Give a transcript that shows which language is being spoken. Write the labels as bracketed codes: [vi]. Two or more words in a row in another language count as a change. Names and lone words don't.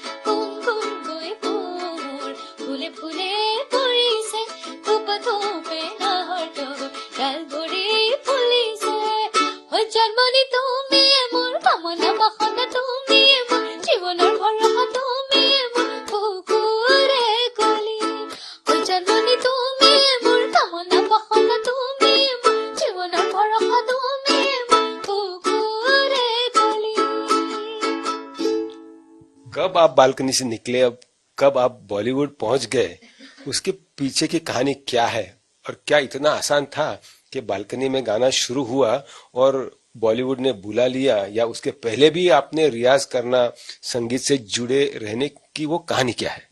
[as] ফুলে ফুলে পৰিছে থোপা থোপে নাহৰ টগৰ ডালবোৰে ফুলিছে হৈ জন্মনি তুমি মোৰ কামনা বাসনা তুমি মোৰ জীৱনৰ ভৰসা তুমি মোৰ বুকুৰে কলি হৈ জন্মনি তুমি মোৰ কামনা বাসনা তুমি মোৰ জীৱনৰ ভৰসা তুমি মোৰ বুকুৰে কলি। [hi] कब आप बालकनी से निकले, अब कब आप बॉलीवुड पहुंच गए, उसके पीछे की कहानी क्या है? और क्या इतना आसान था कि बालकनी में गाना शुरू हुआ और बॉलीवुड ने बुला लिया, या उसके पहले भी आपने रियाज करना, संगीत से जुड़े रहने की वो कहानी क्या है?